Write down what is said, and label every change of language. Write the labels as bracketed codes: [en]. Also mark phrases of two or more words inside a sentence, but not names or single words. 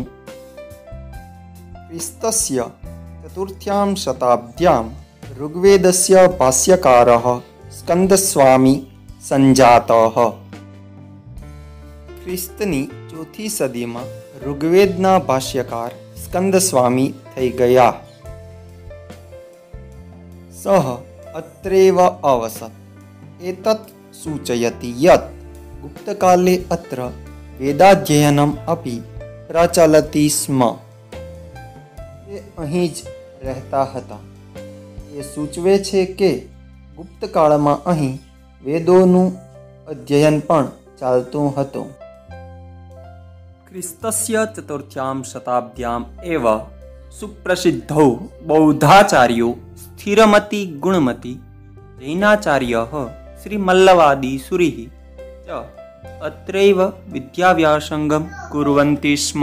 [sa] ક્રિસ્તસ્ય ચતુર્થ્યામ શતાબ્દ્યામ ઋગ્વેદસ્ય ભાષ્યકારઃ સ્કંદસ્વામી સંજાતઃ। [gu] ખ્રિસ્તની 4થી સદીમાં ઋગ્વેદના ભાષ્યકાર સ્કંદસ્વામી થઈ ગયા। [sa] સહ અત્રેવ અવસત। એતत् सूचयति यत् गुप्तकाले अत्र वेदाध्ययनम् अपि प्रचलति स्म। [gu] તે અહીં જ રહેતા હતા। એ સૂચવે છે કે ગુપ્તકાળમાં અહીં વેદોનું અધ્યયન પણ ચાલતું હતું। [sa] ક્રિસ્તસ્ય ચતુર્થ્યામ શતાબ્દ્યામ એવ સુપ્રસિદ્ધૌ બૌદ્ધાચાર્યો સ્થિરમતિ ગુણમતિ જૈનાચાર્યઃ શ્રી મલ્લવાદી સુરીઃ ચ અત્રૈવ વિદ્યાવ્યાસંગમ કુર્વન્તિ સ્મ।